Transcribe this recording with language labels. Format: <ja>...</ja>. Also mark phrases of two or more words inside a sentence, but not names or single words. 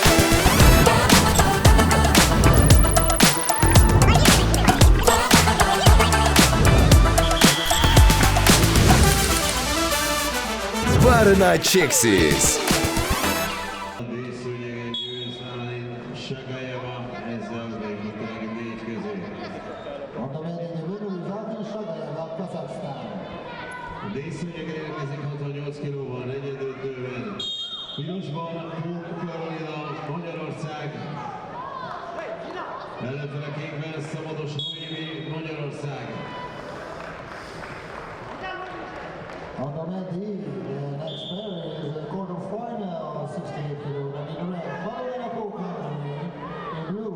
<hu>Пары на Чексис. Díszszőnyeg érkezik 68 kilóval, negyedöntőben. Pirosban Karolina, Magyarország. Ellenfele kékben Szabados Noémi, Magyarország.</hu> <en>On the red D, the next pair is a quarterfinal 68 kilogram in red. Karolina Hungary in blue.</en>